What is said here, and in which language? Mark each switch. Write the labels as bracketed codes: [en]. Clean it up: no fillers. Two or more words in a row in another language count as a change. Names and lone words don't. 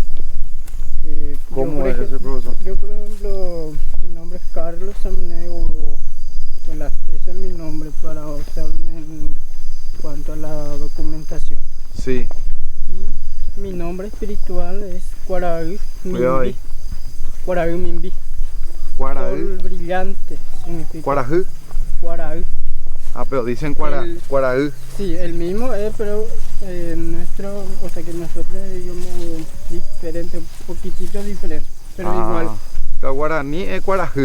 [es] ¿Cómo es ese profesor? Yo, por ejemplo, mi nombre es Carlos Samnego Velas. Ese es mi nombre para usar en cuanto a la documentación. Sí. Y mi nombre espiritual es Cuaraú Cuidado ahí. Mimbi. Cuaraú Mimbi. Cuaraú. Sol brillante significa. Cuarajú. Cuaraú. Ah, pero dicen El- Cuaraú. Sí, el mismo es, pero nuestro, o sea que nosotros digamos diferente, un poquitito diferente, pero igual. El guaraní es Cuarajú.